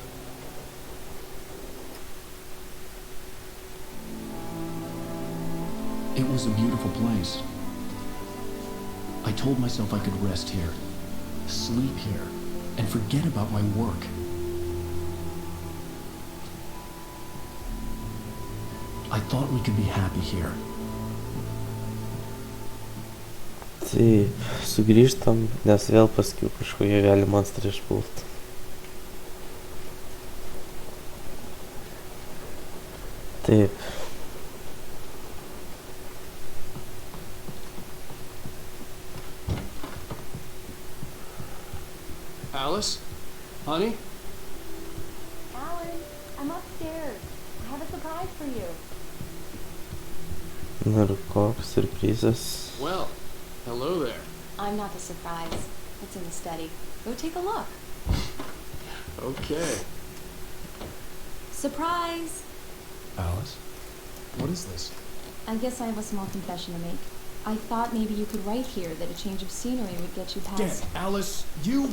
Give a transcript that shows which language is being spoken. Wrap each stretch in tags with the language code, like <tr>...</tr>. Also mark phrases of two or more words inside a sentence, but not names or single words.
<en>It was a beautiful place. I told myself I could rest here, sleep here, and forget about my work. I thought we could be happy here.</en> <lt>Taip, sugrįžtam, nes vėl paskui kažkokie gali monstrai išpult. Taip.</lt> <en>Alice? Honey? Alan, I'm upstairs. I have a surprise for you.</en> <lt>Nu ir koks siurprizas.</lt> <en>Well, hello there. I'm not the surprise. It's in the study. Go take a look. Okay. Surprise! Alice? What is this? I guess I have a small confession to make. I thought maybe you could write here that a change of scenery would get you past...</en>